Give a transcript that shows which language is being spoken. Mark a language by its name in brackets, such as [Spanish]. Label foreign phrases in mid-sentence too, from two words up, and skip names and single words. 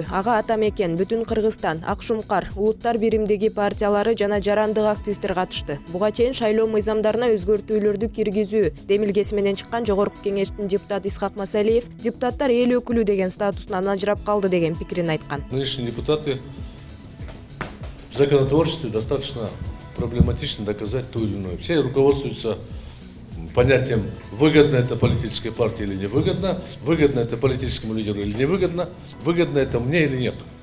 [Kyrgyz] Ага ата мекен, Бүтүн Кыргызстан, Ак Шумкар, Улуттар биримдиги партиялары жана жарандык активисттер катышты. Буга чейин шайлоо мыйзамдарына өзгөртүүлөрдү киргизүү демилгеси менен чыккан Жогорку кеңештин депутаты Исхак Масалиев депутаттар эл өкүлү деген статусунан ажырап калды деген пикирин айткан. [Russian] Нынешние депутаты в законотворчестве достаточно проблематично доказать то или иное. Все руководствуются понятием, выгодно это политической партии или невыгодно, выгодно это политическому лидеру или невыгодно, выгодно это мне или нет.